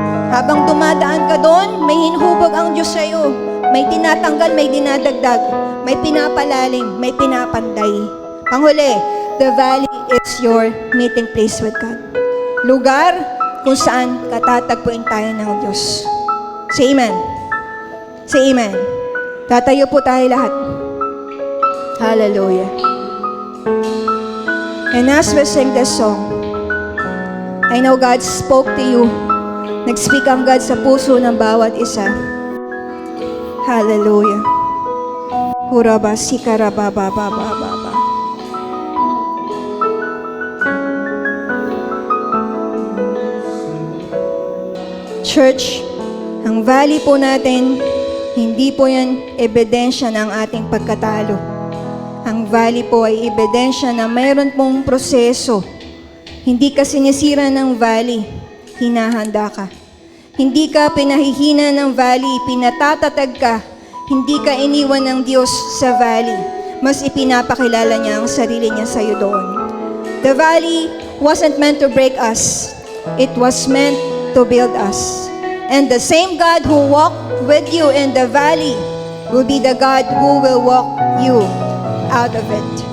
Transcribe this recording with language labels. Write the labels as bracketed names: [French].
[Filipino] Habang dumadaan ka doon, may hinhubog ang Diyos sa'yo. May tinatanggal, may dinadagdag. May pinapalalim, may pinapanday. Panghuli, [English] the valley is your meeting place with God. [Filipino] Lugar kung saan katatagpuin tayo ng Diyos. [English] Say amen. Say amen. [Filipino] Tatayo po tayo lahat. Hallelujah. [English] And as we sing this song, I know God spoke to you. [Filipino] Nag-speak ang God sa puso ng bawat isa. Hallelujah. Huraba sikara baba baba baba. Church, ang valley po natin, hindi po yan ebidensya ng ating pagkatalo. Ang valley po ay ebidensya na mayroon pong proseso. Hindi ka sinisira ng valley, hinahanda ka. Hindi ka pinahihina ng valley, pinatatatag ka. Hindi ka iniwan ng Diyos sa valley. Mas ipinapakilala niya ang sarili niya sa iyo doon. [English] The valley wasn't meant to break us. It was meant to build us. And the same God who walked with you in the valley will be the God who will walk you out of it.